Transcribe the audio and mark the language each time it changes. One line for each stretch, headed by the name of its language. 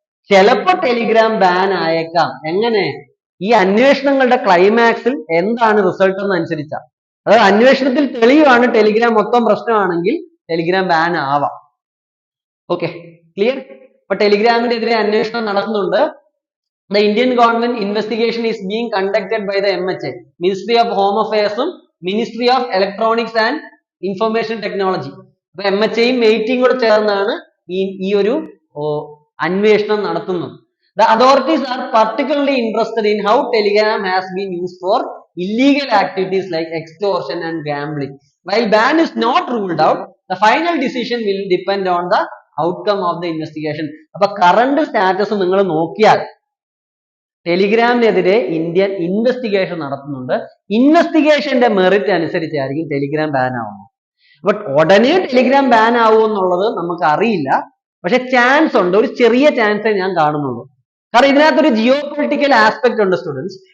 Malayalam: ചിലപ്പോൾ Telegram ban ആയേക്കാം. എങ്ങനെ? ഈ അന്വേഷണങ്ങളുടെ ക്ലൈമാക്സിൽ എന്താണ് റിസൾട്ട് എന്നനുസരിച്ചാണ്. അതായത് അന്വേഷണത്തിൽ തെളിവാണ് ടെലിഗ്രാം മൊത്തം പ്രശ്നമാണെങ്കിൽ ടെലിഗ്രാം ബാൻ ആവാം. Okay, clear. അപ്പൊ ടെലിഗ്രാമിനെതിരെ അന്വേഷണം നടക്കുന്നുണ്ട്.
English: the Indian government investigation is being conducted by the MHA, Ministry of Home Affairs, Ministry of Electronics and Information Technology.
Malayalam: അപ്പൊ MHAയും മെയ്റ്റിയും കൂടെ ചേർന്നാണ് ഈ ഒരു അന്വേഷണം നടത്തുന്നത്.
English: The authorities are particularly interested in how Telegram has been used for illegal activities like extortion and gambling. While ban is not ruled out, the final decision will depend on the outcome of the investigation.
Malayalam: അപ്പൊ current status നിങ്ങൾ നോക്കിയാൽ ടെലിഗ്രാമിനെതിരെ Indian investigation നടത്തുന്നുണ്ട്. ഇൻവെസ്റ്റിഗേഷന്റെ merit അനുസരിച്ചായിരിക്കും Telegram ban ആവുന്നത്. But ഉടനെ Telegram ban ആവുമോ എന്നുള്ളത് നമുക്ക് അറിയില്ല. പക്ഷെ ചാൻസ് ഉണ്ട്, ഒരു ചെറിയ ചാൻസേ ഞാൻ കാണുന്നുള്ളൂ. കാരണം ഇതിനകത്തൊരു ജിയോ പൊളിറ്റിക്കൽ ആസ്പെക്ട് ഉണ്ട് സ്റ്റുഡൻസ്.